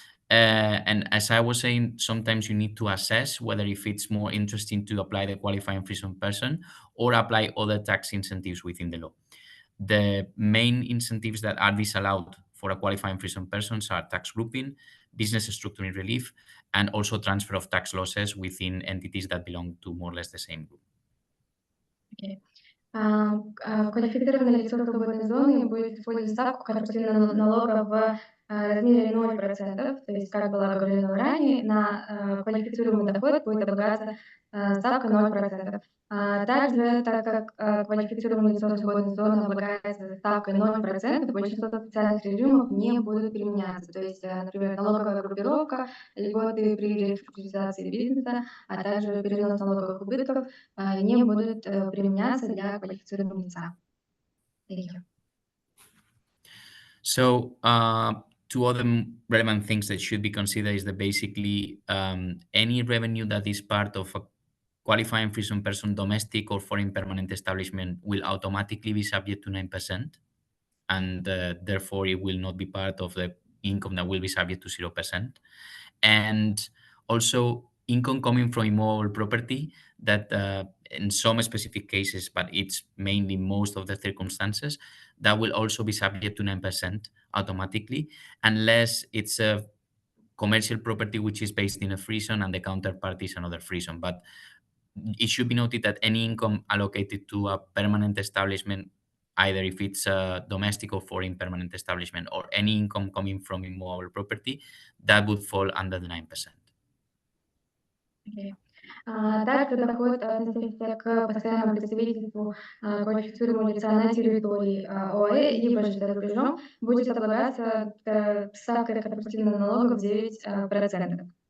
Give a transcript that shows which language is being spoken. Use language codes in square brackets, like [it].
[en] And as I was saying, sometimes you need to assess whether if it's more interesting to apply the qualifying free zone person or apply other tax incentives within the law. The main incentives that are disallowed for a qualifying free zone persons are tax grouping, business structuring relief, and also transfer of tax losses within entities that belong to more or less the same group. Okay. [ru] Квалифицированное лицо свободной зоны будет использовать ставку корпоративного налога в размере 0%, то есть, как было говорено ранее, на квалифицируемый доход будет облагаться ставка 0%. Также, так как квалифицированное лицо свободной зоны облагается ставкой 0%, большинство специальных режимов не будут применяться. То есть, например, налоговая группировка, льготы при реструктуризации бизнеса, а также перенос налоговых убытков не будут применяться для квалифицированного лица. [en] Thank you. So, two other relevant things that should be considered is that basically any revenue that is part of a qualifying free zone person, domestic or foreign permanent establishment, will automatically be subject to 9%, and therefore it will not be part of the income that will be subject to 0%. And also income coming from immovable property that in some specific cases, but it's mainly most of the circumstances, that will also be subject to 9% automatically, unless it's a commercial property which is based in a free zone and the counterpart is another free zone. But it should be noted that any income allocated to a permanent establishment, either if it's a domestic or foreign permanent establishment, or any income coming from immovable property, that would fall under the 9%. Okay. [ru] Также доход, относящийся к постоянному представительству квалифицированного лица на территории ОАЭ, либо же за рубежом, будет облагаться ставкой корпоративного налога в 9%.